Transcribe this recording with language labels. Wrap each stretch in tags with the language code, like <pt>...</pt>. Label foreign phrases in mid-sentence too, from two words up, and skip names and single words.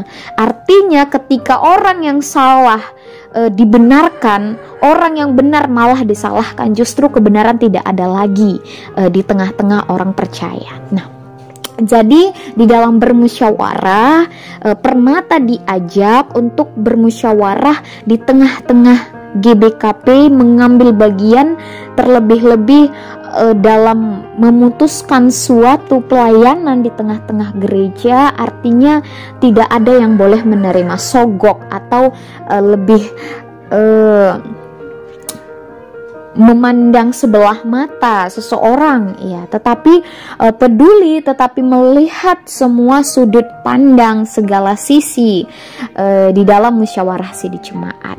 <id>Artinya ketika orang yang salah dibenarkan, orang yang benar malah disalahkan. Justru kebenaran tidak ada lagi di tengah-tengah orang percaya. Nah, jadi di dalam bermusyawarah, permata diajak untuk bermusyawarah di tengah-tengah GBKP, mengambil bagian terlebih-lebih dalam memutuskan suatu pelayanan di tengah-tengah gereja. Artinya tidak ada yang boleh menerima sogok atau lebih memandang sebelah mata seseorang ya, tetapi peduli, tetapi melihat semua sudut pandang, segala sisi di dalam musyawarah di jemaat.</id>